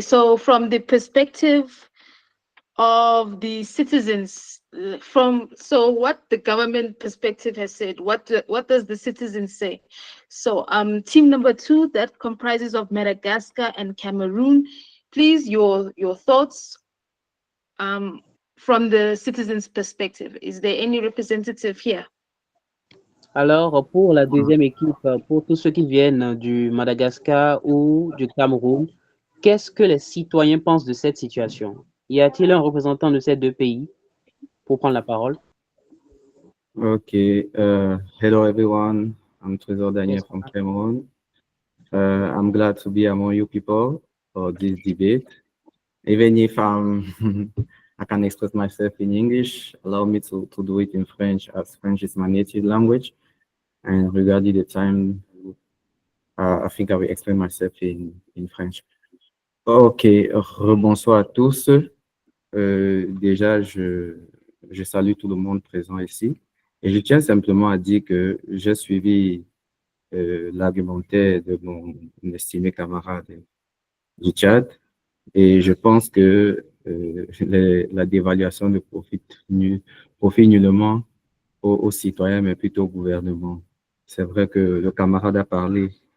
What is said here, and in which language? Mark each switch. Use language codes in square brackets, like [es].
[en] So from the perspective of the citizens, what the government perspective has said, what does the citizens say? So team number 2 that comprises of Madagascar and Cameroon, please your thoughts from the citizens perspective. Is there any representative here? [fr] Alors, pour la deuxième équipe, pour tous ceux qui viennent du Madagascar ou du Cameroun, qu'est-ce que les citoyens pensent de cette situation? Y a-t-il un représentant de ces deux pays pour prendre la parole? [en] Okay. Hello, everyone. I'm Trésor Daniel from Cameroon. I'm glad to be among you people for this debate. Even if I can express myself in English, allow me to do it in French, as French is my native language. And regarding the time, I think I will explain myself in French. [fr] Ok, rebonsoir à tous. Déjà, je salue tout le monde présent ici. Et je tiens simplement à dire que j'ai suivi l'argumentaire de mon estimé camarade du Tchad. Et je pense que la dévaluation ne profite nullement aux citoyens, mais plutôt au gouvernement. C'est vrai que le camarade a parlé